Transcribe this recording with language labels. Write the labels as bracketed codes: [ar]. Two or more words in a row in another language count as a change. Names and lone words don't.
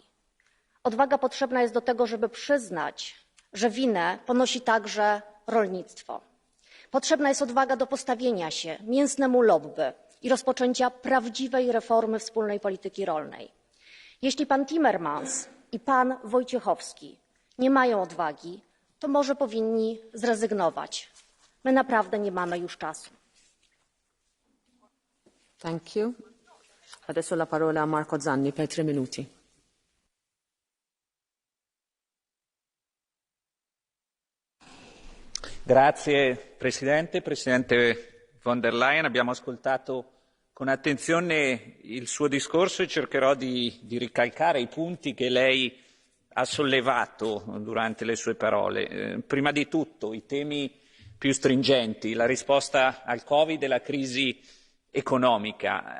[pl] Odwaga potrzebna jest do tego, żeby przyznać, że winę ponosi także rolnictwo. Potrzebna jest odwaga do postawienia się mięsnemu lobby i rozpoczęcia prawdziwej reformy wspólnej polityki rolnej. Jeśli pan Timmermans i pan Wojciechowski nie mają odwagi, to może powinni zrezygnować. My naprawdę nie mamy już czasu. [en] Thank you. [it] Adesso la parola a Marco Zanni per 3 minuti. Grazie Presidente von der Leyen. Abbiamo ascoltato con attenzione il suo discorso e cercherò di ricalcare i punti che lei ha sollevato durante le sue parole. Prima di tutto i temi più stringenti, la risposta al Covid e la crisi economica.